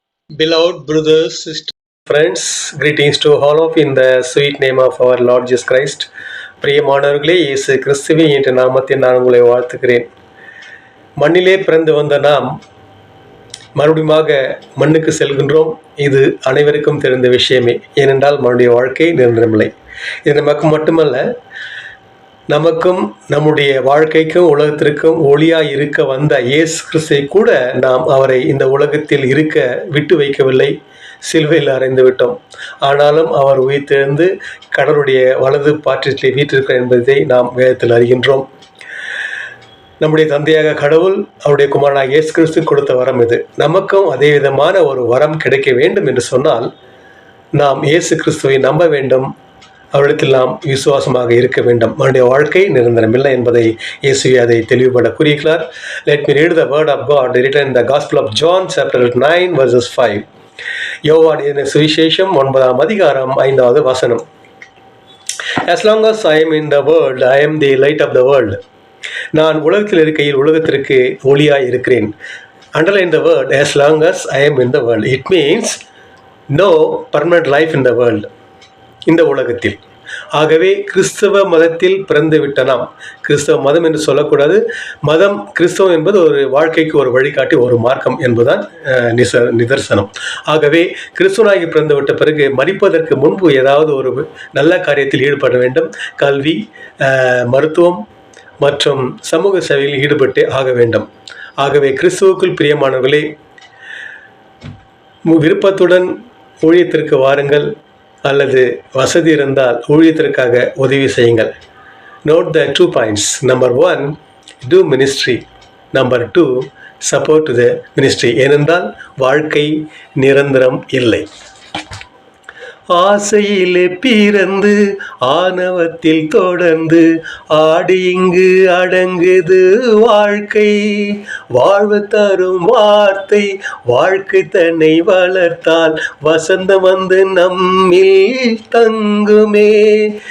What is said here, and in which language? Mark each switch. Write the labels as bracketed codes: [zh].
[en] Beloved brothers, sisters, friends, greetings to all of you in the sweet name of our Lord Jesus Christ. [ta] பிரியமானவர்களே, இயேசு கிறிஸ்துவின் என்ற நாமத்தில் நான் உங்களை வாழ்த்துகிறேன். மண்ணிலே பிறந்து வந்த நாம் மறுபடியுமாக மண்ணுக்கு செல்கின்றோம். இது அனைவருக்கும் தெரிந்த விஷயமே. ஏனென்றால் மனுடைய வாழ்க்கை நிரந்தரமில்லை. இது நமக்கு மட்டுமல்ல, நமக்கும் நம்முடைய வாழ்க்கைக்கும் உலகத்திற்கும் ஒளியாய் இருக்க வந்த இயேசு கிறிஸ்துவை கூட நாம் அவரை இந்த உலகத்தில் இருக்க விட்டு வைக்கவில்லை. சிலுவையில் அறைந்து விட்டோம். ஆனாலும் அவர் உயிர்த்தெழுந்து கடவுளுடைய வலது பாற்றிலே வீற்றிருக்கிறார் என்பதை நாம் வேதத்தில் அறிகின்றோம். நம்முடைய தந்தையாக கடவுள் அவருடைய குமாரனாக இயேசு கிறிஸ்து கொடுத்த வரம் இது. நமக்கும் அதே விதமான ஒரு வரம் கிடைக்க வேண்டும் என்று சொன்னால் நாம் இயேசு கிறிஸ்துவை நம்ப வேண்டும். அவரிடத்தில் நாம் விசுவாசமாக இருக்க வேண்டும். அவனுடைய வாழ்க்கை நிரந்தரமில்லை என்பதை இயேசுவே அதை தெளிவுபட கூறுகிறார். [en] Let me read the word of God written in the Gospel of John chapter 9 verses 5. [ta] யோவான் எழுதின சுவிசேஷம் 9ஆம் அதிகாரம் 5வது வசனம். [en] As long as I am in the world, I am the light of the world. [ta] நான் உலகத்தில் இருக்கையில் உலகத்திற்கு ஒளியாய் இருக்கிறேன். [en] Underline the word as long as I am in the world. It means no permanent life in the world. [ta] இந்த உலகத்தில். ஆகவே கிறிஸ்தவ மதத்தில் பிறந்து விட்ட நாம், கிறிஸ்தவ மதம் என்று சொல்லக்கூடாது, மதம் கிறிஸ்தவம் என்பது ஒரு வாழ்க்கைக்கு ஒரு வழிகாட்டி, ஒரு மார்க்கம் என்பதுதான் நிதர்சனம். ஆகவே கிறிஸ்துவனாகி பிறந்து விட்ட பிறகு மரிப்பதற்கு முன்பு ஏதாவது ஒரு நல்ல காரியத்தில் ஈடுபட வேண்டும். கல்வி, மருத்துவம் மற்றும் சமூக சேவையில் ஈடுபட்டே ஆக வேண்டும். ஆகவே கிறிஸ்துவுக்குள் பிரியமானவர்களே, விருப்பத்துடன் ஊழியத்திற்கு வாருங்கள், அல்லது வசதி இருந்தால் ஊழியத்திற்காக உதவி செய்யுங்கள். [en] Note the 2 points. Number 1, do ministry. Number 2, support the ministry. [ta] ஏனென்றால் வாழ்க்கை நிரந்தரம் இல்லை. ஆசையிலே பிறந்து ஆணவத்தில் தொடர்ந்து ஆடி இங்கு அடங்குது வாழ்க்கை. வாழ்வு தரும் வார்த்தை வாழ்க்கை தன்னை வளர்த்தால் வசந்தம் வந்து நம்மில் தங்குமே.